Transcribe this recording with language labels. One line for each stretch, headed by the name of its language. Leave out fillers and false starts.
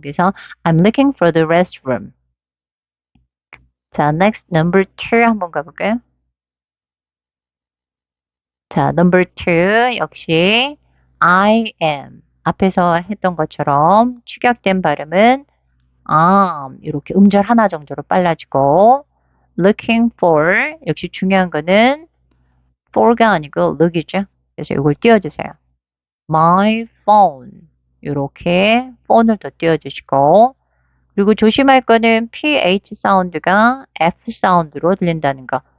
English: 그래서 I'm looking for the restroom.
Korean: 자, next number 2 한번 가볼까요? 자, number 2 역시 I am. 앞에서 했던 것처럼 축약된 발음은 이렇게 음절 하나 정도로 빨라지고 looking for 역시 중요한 거는 for가 아니고 look이죠. 그래서 이걸 띄워주세요. My phone 이렇게 phone을 더 띄워주시고 그리고 조심할 거는 ph 사운드가 f 사운드로 들린다는 거.